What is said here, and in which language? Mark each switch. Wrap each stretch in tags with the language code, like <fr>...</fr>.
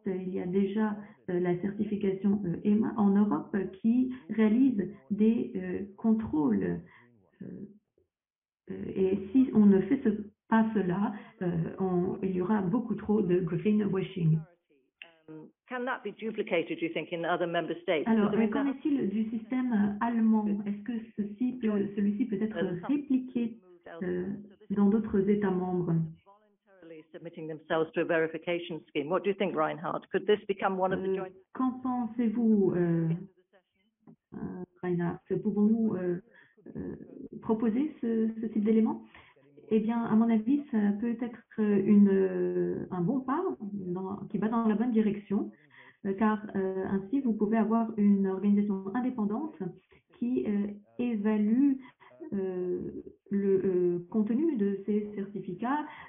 <fr>Il y a déjà la certification EMA en Europe qui réalise des contrôles. Et si on ne fait pas cela, il y aura beaucoup trop de greenwashing.</fr> <en>Can that be duplicated, do you think, in other member states?</en> <fr>Alors, qu'en est-il du système allemand? Est-ce que celui-ci peut être répliqué dans d'autres États membres?</fr> <en>Submitting themselves to a verification scheme. What do you think, Reinhard? Could this become one of the joint?</en> <fr>Qu'en pensez-vous, Reinhard? Pouvons-nous proposer ce type d'élément? Eh bien, à mon avis, ça peut être un bon pas qui va dans la bonne direction, car ainsi, vous pouvez avoir une organisation indépendante qui évalue le contenu de ces certificats.</fr>